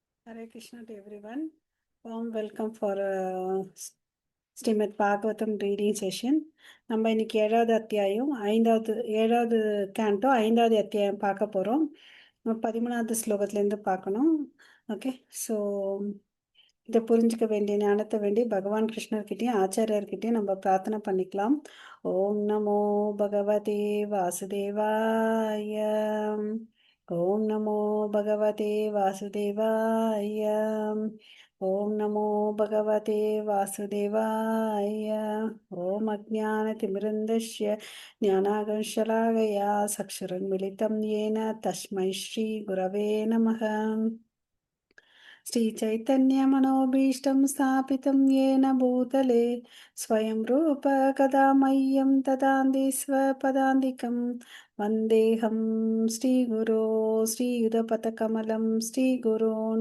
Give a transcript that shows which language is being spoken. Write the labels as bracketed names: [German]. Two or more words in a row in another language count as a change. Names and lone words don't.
[English] Hare Krishna to everyone. Warm welcome for ஸ்ரீமத் பாகவதம் reading session. [Tamil] நம்ம இன்னைக்கு ஏழாவது கேண்டோ 5வது அத்தியாயம் பார்க்க போகிறோம். 13வது ஸ்லோகத்துலேருந்து பார்க்கணும். [English] okay, so [Tamil] இதை புரிஞ்சுக்க வேண்டிய ஞானத்தை வேண்டி பகவான் கிருஷ்ணர்கிட்டையும் ஆச்சாரியர்கிட்டையும் நம்ம பிரார்த்தனை பண்ணிக்கலாம். [Sanskrit] ॐ नमो भगवते वासुदेवाय. ॐ नमो भगवते वासुदेवाय. ॐ नमो भगवते वासुदेवाय. ॐ अज्ञानतिमिरान्धस्य ज्ञानाञ्जनशलाकया चक्षुरुन्मीलितं येन तस्मै श्री गुरवे नमः. श्रीचैतन्यमनोभीष्टं स्थापितं येन भूतले स्वयं रूप कदा मह्यं ददाति स्वपदान्तिकं वन्देऽहं श्रीगुरो श्रीयुधपथकमलं श्रीगुरोन्